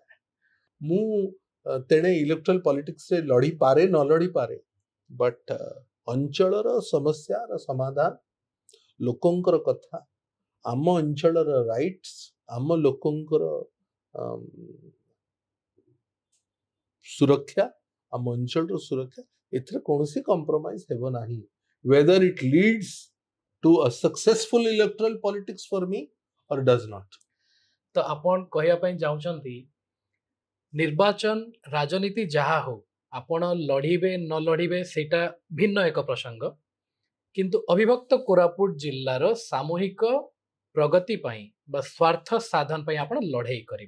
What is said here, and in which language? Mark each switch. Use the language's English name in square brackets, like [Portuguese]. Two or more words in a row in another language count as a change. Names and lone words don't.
[Odia] ମୁଁ ତେଣେ [English] electoral politicsରେ [Odia] ଲଢ଼ିପାରେ ନ ଲଢ଼ିପାରେ ବଟ୍ ଅଞ୍ଚଳର ସମସ୍ୟାର ସମାଧାନ ଲୋକଙ୍କର କଥା ଆମ ଅଞ୍ଚଳର ରାଇଟ୍ସ ଆମ ଲୋକଙ୍କର ସୁରକ୍ଷା ଆମ ଅଞ୍ଚଳର ସୁରକ୍ଷା ଏଥିରେ କୌଣସି କମ୍ପ୍ରମାଇଜ ହେବ ନାହିଁ [English] whether it leads to a successful electoral politics for me or does not। [Odia] ତ ଆପଣ କହିବା ପାଇଁ ଚାହୁଁଛନ୍ତି ନିର୍ବାଚନ ରାଜନୀତି ଯାହା ହଉ ଆପଣ ଲଢ଼ିବେ ନ ଲଢ଼ିବେ ସେଇଟା ଭିନ୍ନ ଏକ ପ୍ରସଙ୍ଗ କିନ୍ତୁ ଅବିଭକ୍ତ କୋରାପୁଟ ଜିଲ୍ଲାର ସାମୂହିକ ପ୍ରଗତି ପାଇଁ ବା ସ୍ୱାର୍ଥ ସାଧନ ପାଇଁ ଆପଣ ଲଢ଼େଇ କରିବେ।